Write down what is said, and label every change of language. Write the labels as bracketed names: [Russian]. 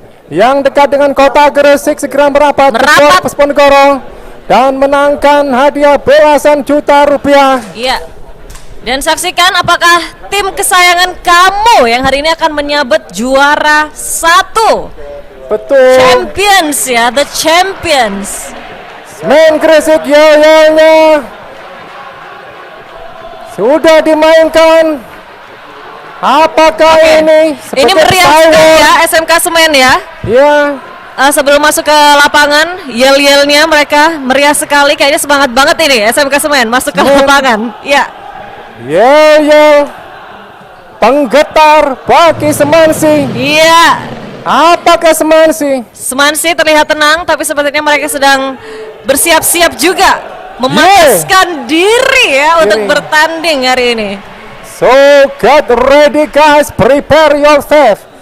[Indonesian] Yang dekat dengan Kota Gresik segera merapat ke Polres Ponegoro dan menangkan hadiah belasan juta rupiah. Iya. Dan saksikan apakah tim kesayangan kamu yang hari ini akan menyabet juara 1. Betul. [English] Champions ya, the champions. [Indonesian] Semen Gresik yoyonya sudah dimainkan. Apakah ini Ini meriah sekali ya SMK Semen ya. Ya. Sebelum masuk ke lapangan, yel-yelnya mereka meriah sekali. Kayaknya semangat banget ini SMK Semen masuk ke lapangan. Ya. Yo penggetar bagi Semansi. Iya. Apakah Semansi? Semansi terlihat tenang, tapi sepertinya mereka sedang bersiap-siap juga memanaskan diri ya untuk bertanding hari ini. [English] So get ready guys, prepare yourself.